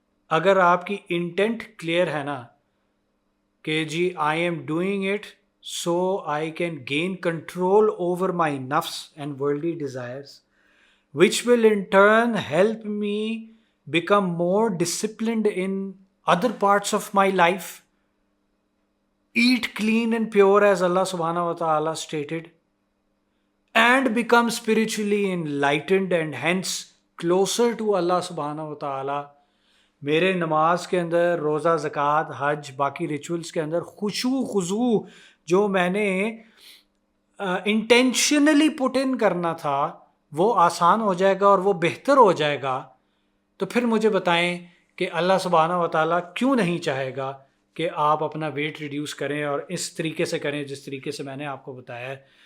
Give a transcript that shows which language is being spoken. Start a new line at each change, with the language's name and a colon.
Hindi: अगर आपकी intent clear है ना कि जी
English: I am doing it so I can gain control over my नफ्स and worldly desires, which will in turn help me become more disciplined in other parts of my life. Eat clean and pure as Allah subhanahu wa ta'ala stated, and become spiritually enlightened and hence closer to Allah subhanahu wa ta'ala.
Hindi: मेरे नमाज के अंदर, रोज़ा, ज़कात, हज, बाकी rituals के अंदर खुशू खुजू जो मैंने इंटेंशनली पुट इन करना था वो आसान हो जाएगा और वो बेहतर हो जाएगा. तो फिर मुझे बताएं कि अल्लाह सुब्हानहू व तआला क्यों नहीं चाहेगा कि आप अपना वेट रिड्यूस करें और इस तरीके से करें जिस तरीके से मैंने आपको बताया है.